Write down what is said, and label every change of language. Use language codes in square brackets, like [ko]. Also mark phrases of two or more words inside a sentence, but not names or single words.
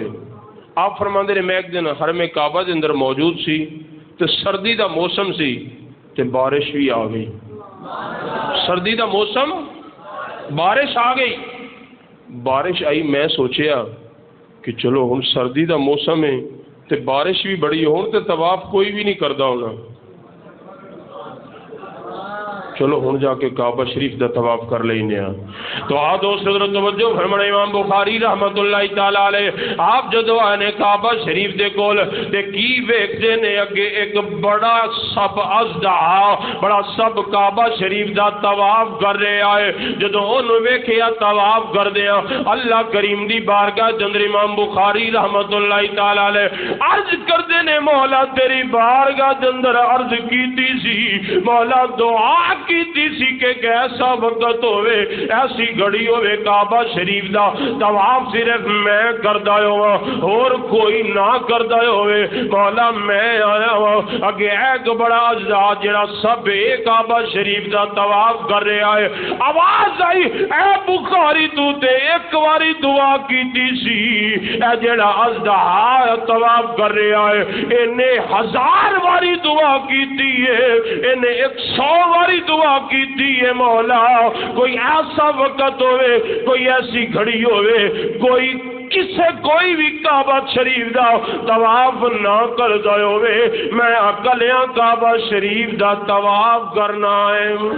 [pa] آپ فرماندے نے میں ایک دن حرم کعبہ دے اندر موجود سی تے سردی دا موسم سی تے بارش بھی آ گئی. سردی دا موسم، بارش آ گئی. بارش آئی، میں سوچیا کہ چلو ہن سردی دا موسم ہے تے بارش بھی بڑی ہون تے طواف کوئی بھی نہیں کردہ ہونا، چلو ہن جا کے کعبہ شریف دا طواف کر لینے. تو دوست حضرت توجہ فرمانا، امام بخاری [ar] رحمت اللہ تعالی علیہ [pa] آپ جدو آنے کعبہ شریف دے کول تے کی ویکھدے نے اگے ایک بڑا سب اژدہا، بڑا سب کعبہ شریف دا طواف کر رہے آئے. جدو انہوں ویکھیا طواف کر دیا، اللہ کریم دی بارگاہ جندر امام بخاری [ar] رحمت اللہ تعالی علیہ [pa] عرض کر دے نے مولا تیری بارگاہ جندر عرض کیتی سی، مولا دعا کیتی سی کہ ایسا وقت ہوئے، ایسی گھڑی ہوئے کعبہ شریف دا طواف صرف میں کردہ ہوا اور کوئی نہ کردہ ہوئے. مولا میں آیا ہوا اگے ایک بڑا اجزا جڑا سب ایک کعبہ شریف دا طواف کر رہے آئے. آواز آئی اے بخاری تو تے ایک واری دعا کیتی سی، اے جڑا اجزا طواف کر رہے آئے انہیں 1000 واری دعا کیتی ہے، انہیں 100 واری دعا کیتی ہے. مولا کوئی ایسا وقت ہوئے، کوئی ایسی گھڑی ہوئے، کوئی بھی کعبہ شریف دا طواف نہ کر دے ہوئے، میں اکلیاں کعبہ شریف دا طواف کرنا ہے.